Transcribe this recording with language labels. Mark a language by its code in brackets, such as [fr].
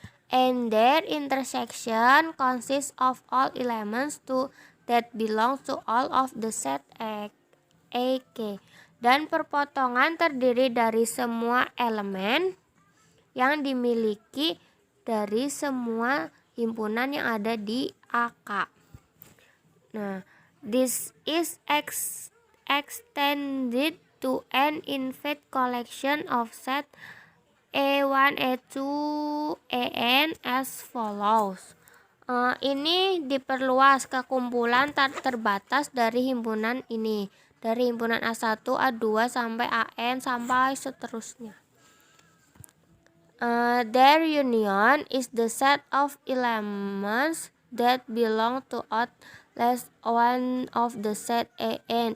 [en] and their intersection consists of all elements that belong to all of the set EK, [id] dan perpotongan terdiri dari semua elemen yang dimiliki dari semua himpunan yang ada di AK. [en] Nah, this is extended to an infinite collection of set A1, A2, AN as follows. [id] Ini diperluas ke kumpulan terbatas dari himpunan ini, dari himpunan A1, A2 sampai AN sampai seterusnya. [en] Their union is the set of elements that belong to at least one of the set AN.